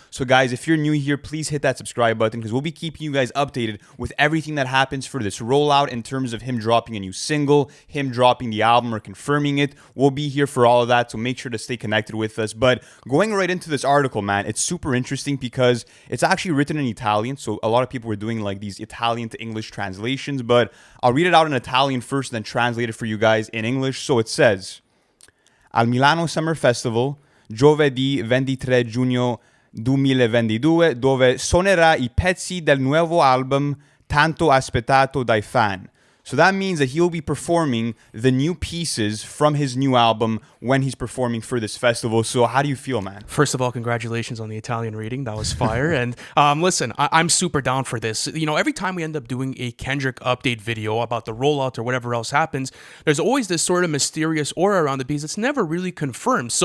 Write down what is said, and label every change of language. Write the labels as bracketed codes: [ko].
[en] So guys, if you're new here, please hit that subscribe button because we'll be keeping you guys updated with everything that happens for this rollout in terms of him dropping a new single, him dropping the album or confirming it. We'll be here for all of that, so make sure to stay connected with us. But going right into this article, man, it's super interesting because it's actually written in Italian. So a lot of people were doing like these Italian to English translations, but I'll read it out in Italian first, then translate it for you guys in English. So it says, [it] Al Milano Summer Festival, giovedì 23 giugno 2022, dove suonerà I pezzi del nuovo album tanto aspettato dai fan. [en] So that means that he'll be performing the new pieces from his new album when he's performing for this festival. So how do you feel, man? First of all, congratulations on the Italian reading. That was fire. And listen, I'm super down for this. You know, every time we end up doing a Kendrick update video about the rollout or whatever else happens, there's always this sort of mysterious aura around the piece that's never really confirmed.